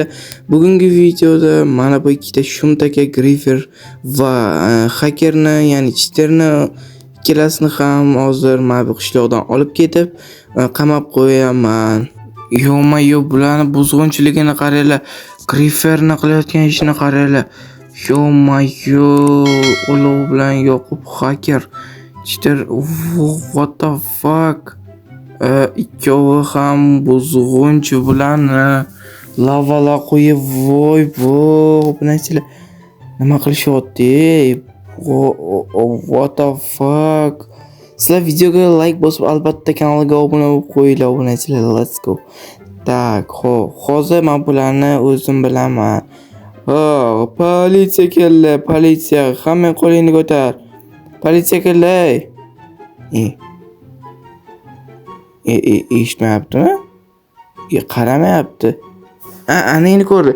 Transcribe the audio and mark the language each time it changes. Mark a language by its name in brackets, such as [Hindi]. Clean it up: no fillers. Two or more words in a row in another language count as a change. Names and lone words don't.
[Uzbek] Bugungi videoda mana bu ikkita shumtaka Griffer va hakerni, ya'ni cheaterni ikkalasini ham hozir mana bu qishloqdan olib ketib, qamab qo'yaman. Yo, bularni buzg'unchiligini qaranglar. Grifferni qilayotgan ishini qaranglar. Yo, olov bilan yoqib haker. [English] Cheater, what the fuck? [Uzbek] Ikkovi ham buzg'unchi bilan lavalar qo'yib, voy, bunachilar nima qilishyapti? [English] What the fuck? [Uzbek] Sizlar videoga like bosib, albatta kanalga obuna bo'lib qo'yinglar, obunachilar. [English] Let's go. [Uzbek] Tak, hozir men bularni o'zim bilaman. Politsiya keldi, politsiya, hamma qo'lingni ko'tar. Politsiya keldi. Eshitmayaptimi? Qaramayapti. Anangni ko'rdi.